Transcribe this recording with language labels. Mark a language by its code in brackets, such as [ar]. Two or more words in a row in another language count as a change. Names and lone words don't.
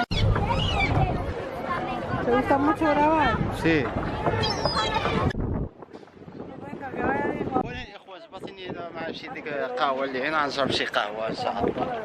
[es] ¿Te gusta mucho grabar? Sí. Venga, que vaya bien. [ar] وانا الاخوان باصيني مع شي ديك القهوه اللي هنا، غنشرب شي قهوه ان شاء الله.